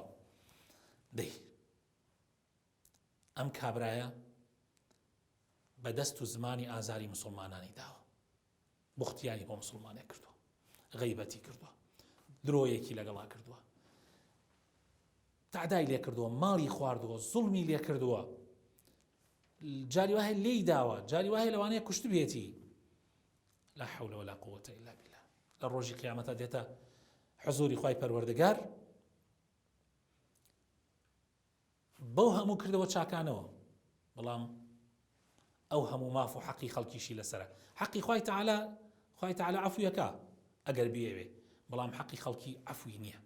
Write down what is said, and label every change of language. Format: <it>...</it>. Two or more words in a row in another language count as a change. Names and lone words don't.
<ckb>دەی ئەم کابرایە بە دەست و زمانی ئازاری مسلمانانی داوە، بوختیانی بۆ مسلمانێک کردووە، غەیبەتی کردووە، درۆیەکی لەگەڵا کردووە، تعدای لێ کردووە، ماڵی خواردووە، زوڵمی لێ کردووە، جاری وایە لێی داوە، جاری وایە لەوانەیە کوشت بێتی.</ckb> <ar>لا حول ولا قوة إلا بالله.</ar> <ckb>لە ڕۆژی قیامەتە دێتە حزوری خوای پەروەردگار بەو هەموو کردەوە چاکانەوە، بەڵام ئەو هەموو ماف و حەقی خەڵکیشی لەسرە. حەقی خوای تەعالە عەفویەکە ئەگەر بیەوێ، بەڵام حەقی خەڵکی عەفوی نییە.</ckb>